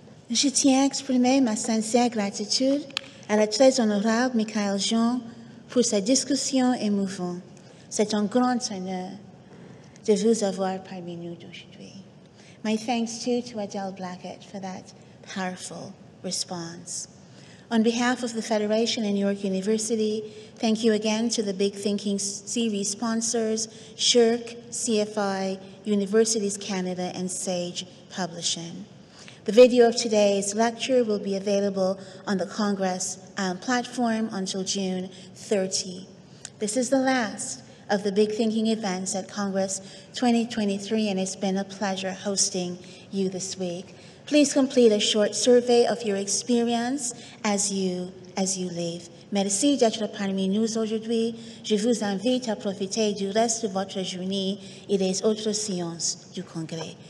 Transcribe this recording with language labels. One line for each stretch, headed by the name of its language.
French: Je tiens à exprimer ma sincère gratitude à la très honorable Michaëlle Jean pour sa discussion émouvante. C'est un grand honneur de vous avoir parmi nous aujourd'hui.
English: My thanks too to Adele Blackett for that powerful response. On behalf of the Federation and York University, thank you again to the Big Thinking series sponsors, SSHRC, CFI, Universities Canada, and SAGE Publishing. The video of today's lecture will be available on the Congress platform until June 30. This is the last of the Big Thinking events at Congress 2023, and it's been a pleasure hosting you this week. Please complete a short survey of your experience as you leave.
French: Merci d'être parmi nous aujourd'hui. Je vous invite à profiter du reste de votre journée et des autres séances du Congrès.